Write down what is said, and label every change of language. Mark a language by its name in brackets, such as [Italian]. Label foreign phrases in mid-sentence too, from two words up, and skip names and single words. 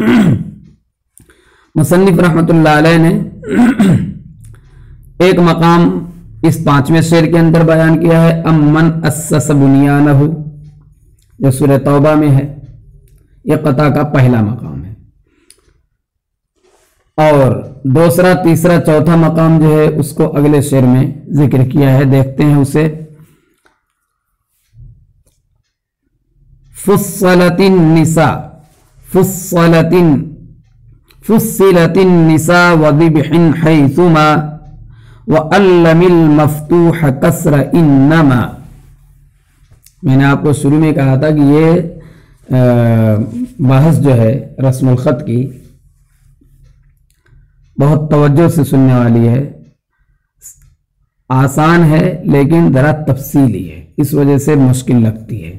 [Urdu] مصنف رحمۃ اللہ علیہ نے ایک مقام اس 5ویں شعر کے اندر بیان کیا ہے، امن اسس بنیانہ، جو سورہ توبہ میں ہے، یہ قطع کا پہلا مقام ہے، اور دوسرا، تیسرا، چوتھا مقام جو ہے اس کو اگلے شعر میں ذکر کیا ہے، دیکھتے ہیں اسے۔ [Arabic] فصلت النساء، فصلت النساء وذبحن حيثما وعلم المفتوح كسر إنما. [Urdu] میں نے آپ کو شروع میں کہا تھا کہ یہ بحث جو ہے رسم الخط کی بہت توجہ سے سننے والی ہے، آسان ہے لیکن ذرا تفصیلی ہے، اس وجہ سے مشکل لگتی ہے.